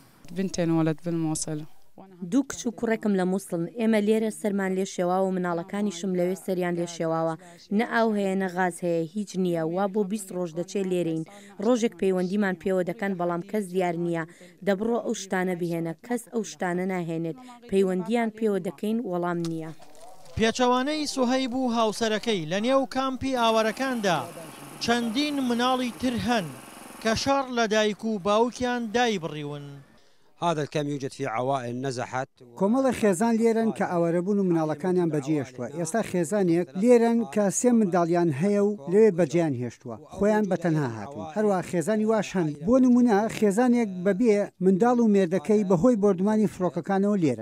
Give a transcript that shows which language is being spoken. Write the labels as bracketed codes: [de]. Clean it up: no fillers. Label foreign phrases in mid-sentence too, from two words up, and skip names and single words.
[ckb] دوو کچ و کوڕێکم لە مووسڵن ئێمە لێرە سەرمان لێ شێواوە و مناڵەکانیشم لەوێ سەریان لێ شێواوە نە ئاو هەیە نە غاز هەیە هیچ نییە وا بۆ 20 ڕۆژ دەچێت لێرەین ڕۆژێک پەیوەندیمان پێوە دەکەن بەڵام کەس دیار نییە دەبڕۆ ئەو شتانە بهێنە کەس ئەو شتانە ناهێنێت پەیوەندیان پێوە دەکەین وەڵام نییە. پێچەوانەی سوهەیب و هاوسەرەکەی لە نێو کامپی ئاوارەکاندا چەندین مناڵی تر هەن کە شەڕ لە دایک و باوکیان دای بڕیون. [ar] هذا الكم يوجد في عوائل نزحت [ckb] کۆمەڵی خێزان لێرن کە ئاوارەبوون و مناڵەکانیان بەجێهێشتووە ئێستا خێزانێک لێرن کە 3 منداڵیان هەیە و لەوێ بەجیان هێشتووە خۆیان بەتەنها هاتون هەروە خێزانی واش هەن بۆ نمونە خێزانێک بەبێ منداڵ و مێردەکەی بەهۆی بردومانی فڕۆکەکانەوە لێرن.